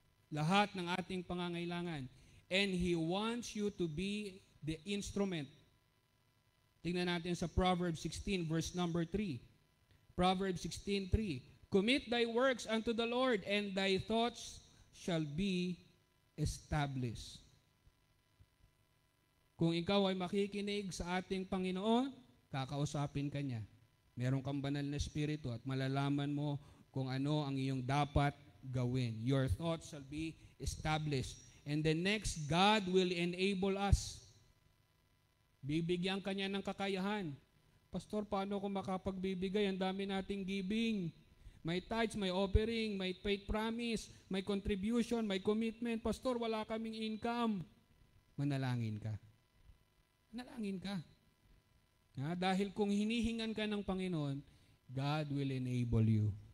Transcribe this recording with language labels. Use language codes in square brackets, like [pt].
[tl] Lahat ng ating pangangailangan. [en] And He wants you to be the instrument. [tl] Tingnan natin sa Proverbs 16, verse number 3. Proverbs 16:3. [en] Commit thy works unto the Lord, and thy thoughts shall be established. [tl] Kung ikaw ay makikinig sa ating Panginoon, kakausapin ka niya. Meron kang banal na espiritu at malalaman mo kung ano ang iyong dapat gawin. [en] Your thoughts shall be established. And the next, God will enable us. [tl] Bibigyan ka niya ng kakayahan. Pastor, paano ako makapagbibigay? Ang dami nating giving. May tithes, may offering, may faith promise, may contribution, may commitment. Pastor, wala kaming income. Manalangin ka. Manalangin ka. Dahil kung hinihingan ka ng Panginoon, [en] God will enable you.